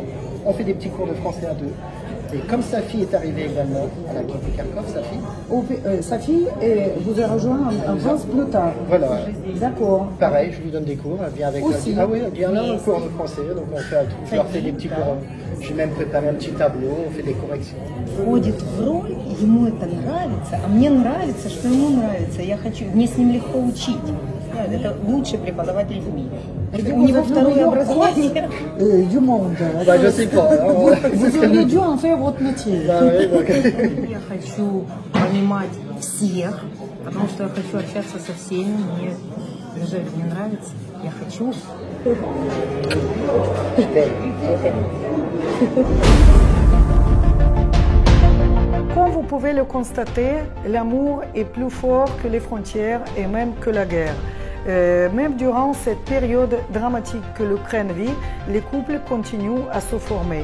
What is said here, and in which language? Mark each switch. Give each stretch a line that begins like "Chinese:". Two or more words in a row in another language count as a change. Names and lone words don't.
French: On fait des petits cours de français à deux. Et comme sa fille est arrivée également, elle a quitté Kharkov, sa fille. Sa fille vous a rejoint en France plus tard. Voilà. D'accord. Pareil, je lui donne des cours, elle vient avec Aussi. Ah oui, elle vient là, un cours de français, donc je leur fais des petits cours. J'ai même préparé un petit tableau, on fait des corrections.
Russian: Входит в роль, ему это нравится, а мне нравится, что ему нравится. Я хочу, мне с ним легко учить. Это лучший преподаватель в мире. У него второе образование.
French: Du monde. Bah, je sais pas. Vous auriez dû en faire votre métier. Ah oui, donc...
Russian: Я хочу понимать всех, потому что я хочу общаться со всеми. Мне неужели мне нравится? Я хочу.
French: Comme vous pouvez le constater, l'amour est plus fort que les frontières et même que la guerre. Même durant cette période dramatique que l'Ukraine vit, les couples continuent à se former.